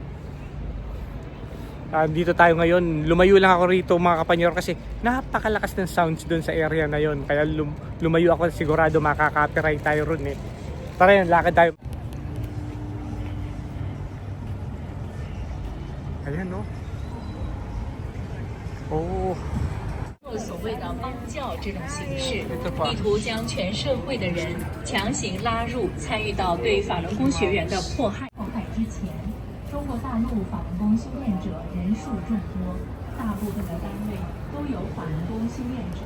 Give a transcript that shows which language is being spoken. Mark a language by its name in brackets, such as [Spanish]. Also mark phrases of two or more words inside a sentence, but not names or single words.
[Filipino] Dito tayo ngayon, lumayo lang ako rito mga kapanyero kasi napakalakas ng sounds doon sa area na yon. Kaya lumayo ako, sigurado makaka-copyright tayo ron eh. Tara yan, lakad tayo. Ayan no. Oh. [Chinese] 所谓的帮教这种形式，意图将全社会的人强行拉入参与到对法轮功学员的迫害之前，中国大陆法轮功修炼者人数众多，大部分的单位都有法轮功修炼者。